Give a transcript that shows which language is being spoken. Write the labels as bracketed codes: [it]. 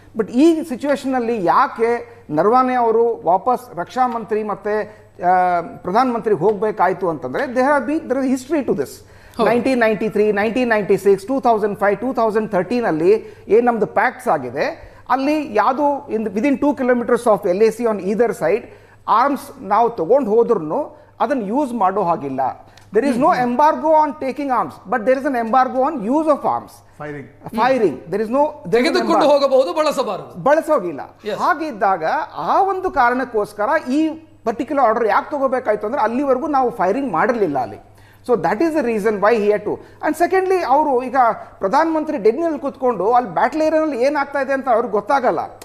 [kn] But ಈ ಸಿಚುವೇಷನಲ್ಲಿ ಯಾಕೆ ನರವಾನೆ ಅವರು ವಾಪಸ್ ರಕ್ಷಾ ಮಂತ್ರಿ ಮತ್ತು ಪ್ರಧಾನಮಂತ್ರಿಗೆ ಹೋಗಬೇಕಾಯಿತು ಅಂತಂದರೆ [en] There is history to this. [kn] 1993, 1996, 2005, 2013 ಏನು ನಮ್ಮದು ಪ್ಯಾಕ್ಟ್ಸ್ ಆಗಿದೆ, ಅಲ್ಲಿ ಯಾವುದು [en] within 2 kilometers of LAC on either side [kn] arms ನಾವು ತೊಗೊಂಡು ಹೋದ್ರೂ ಅದನ್ನು ಯೂಸ್ ಮಾಡೋ ಹಾಗಿಲ್ಲ. [en] There is no embargo on taking arms, but there is an embargo on use of arms. Firing. There is no [kn] ತೆಗೆದುಕೊಂಡು ಹೋಗಬಹುದು, ಬಳಸೋಗಿಲ್ಲ. ಹಾಗಿದ್ದಾಗ ಆ ಒಂದು ಕಾರಣಕ್ಕೋಸ್ಕರ ಈ ಪರ್ಟಿಕ್ಯುಲರ್ ಆರ್ಡರ್ ಯಾಕೆ ತಗೋಬೇಕಾಯ್ತು ಅಂದರೆ ಅಲ್ಲಿವರೆಗೂ ನಾವು ಫೈರಿಂಗ್ ಮಾಡಿರಲಿಲ್ಲ ಅಲ್ಲಿ. [en] So that is the reason why he had to. And secondly [kn] ಅವರು ಈಗ ಪ್ರಧಾನಮಂತ್ರಿ ಡೆಲ್ಲಿನಲ್ಲಿ ಕೂತ್ಕೊಂಡು ಅಲ್ಲಿ ಬ್ಯಾಟಲ್ ಏರಿಯಾನಲ್ಲಿ ಏನಾಗ್ತಾ ಇದೆ ಅಂತ ಅವ್ರಿಗೆ ಗೊತ್ತಾಗಲ್ಲ.